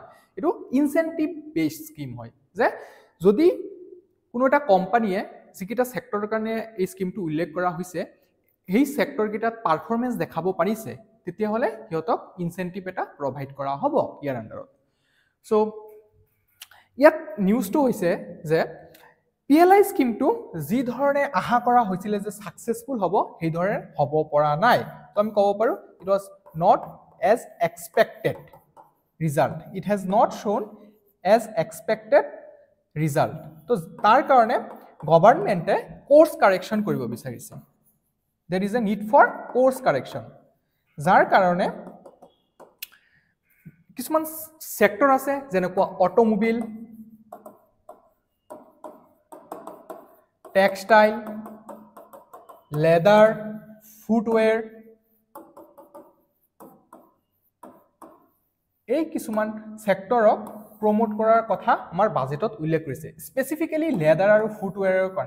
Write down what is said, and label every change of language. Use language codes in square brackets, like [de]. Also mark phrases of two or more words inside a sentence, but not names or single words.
[as] এটো [en] incentive based scheme [as] হয় যে যদি কোনো এটা কোম্পানীয়ে যিকিটা সেক্টৰৰ কাৰণে এই স্কিমটো উল্লেখ কৰা হৈছে সেই সেক্টৰ কিটাত পাৰফৰমেন্স দেখাব পাৰিছে তেতিয়া হলে হিয়তক ইনসেন্টিভ এটা প্ৰভাইড কৰা হ'ব ইয়াৰ আন্ডাৰত। সো ইয়াত নিউজটো হৈছে যে PLI স্কিমটো যি ধৰণে আশা কৰা হৈছিল যে সাকসেসফুল হ'ব সেই ধৰণে হ'ব পৰা নাই। তো আমি ক'ব পাৰো [en] it was not as expected result, it has not shown as expected result. [as] তো তাৰ কাৰণে গভৰ্নমেন্টে [en] course correction [as] কৰিব বিচাৰিছে। [en] there is a need for course correction, [as] যাৰ কাৰণে কিছুমান সেক্টৰ আছে যেনেকুৱা [en] automobile, textile, leather, footwear, [as] এই কিছুমান সেক্টৰক প্ৰমোট কৰাৰ কথা আমাৰ বাজেটত উল্লেখ কৰিছে, স্পেসিফিক্যালি লেদাৰ আৰু ফুটৱেৰৰ কাৰণে।